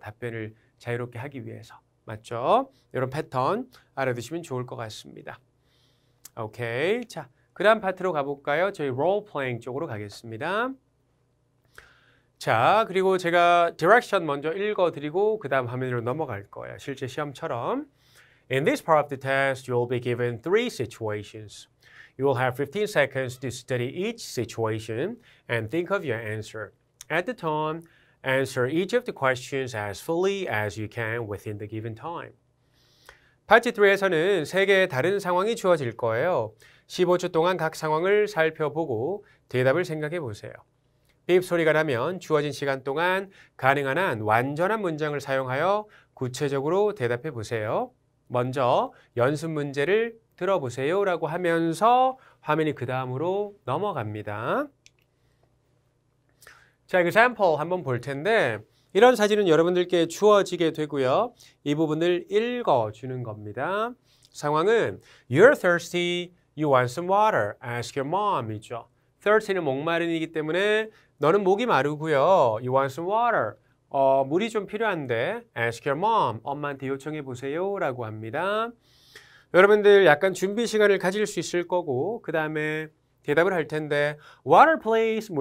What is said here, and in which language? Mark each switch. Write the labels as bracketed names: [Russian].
[Korean] 답변을 자유롭게 하기 위해서. 맞죠? 이런 패턴 알아두시면 좋을 것 같습니다. 오케이. 자, 그 다음 파트로 가볼까요? 저희 role playing 쪽으로 가겠습니다. 자, 그리고 제가 디렉션 먼저 읽어드리고 그 다음 화면으로 넘어갈 거예요. 실제 시험처럼. [English] In this part of the test, you will be given 3 situations. You will have 15 seconds to study each situation and think of your answer. At the time, answer each of the questions as fully as you can within the given time. [Korean] 파트 3에서는 3개의 다른 상황이 주어질 거예요. 15초 동안 각 상황을 살펴보고 대답을 생각해 보세요. 삐입 소리가 나면 주어진 시간 동안 가능한 한 완전한 문장을 사용하여 구체적으로 대답해 보세요. 먼저 연습 문제를 들어보세요 라고 하면서 화면이 그 다음으로 넘어갑니다. 자, example 한번 볼 텐데 이런 사진은 여러분들께 주어지게 되고요. 이 부분을 읽어주는 겁니다. [English] 상황은 You're thirsty, you want some water, ask your mom 이죠. [Korean] thirsty는 목마른이기 때문에 너는 목이 마르고요. [English] You want some water. [Korean] 물이 좀 필요한데 [English] ask your mom. [Korean] 엄마한테 요청해 보세요 라고 합니다. 여러분들 약간 준비 시간을 가질 수 있을 거고 그 다음에 대답을 할 텐데 [English] water please.